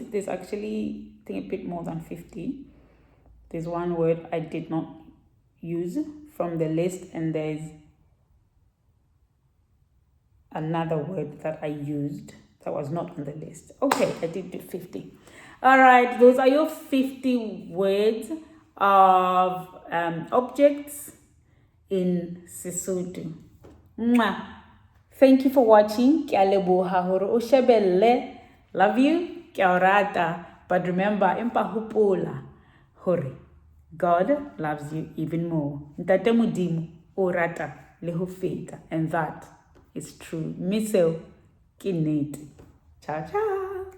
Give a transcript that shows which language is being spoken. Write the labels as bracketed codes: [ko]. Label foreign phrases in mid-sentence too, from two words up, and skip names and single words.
[en] There's actually, I think, a bit more than 50. There's one word I did not use from the list, and there's another word that I used that was not on the list. Okay, I did do 50. All right, those are your 50 words of objects in Sesotho. Mwah. Thank you for watching. [st] Ke a leboha hore o shebelle. [en] Love you. [st] Ke a o rata. [en] But remember, [st] empa hopola hore [en] God loves you even more. [st] Ntate Modimo o rata le ho feta, [en] and that is true. [st] Miseo ke nnete. [it] Ciao, ciao.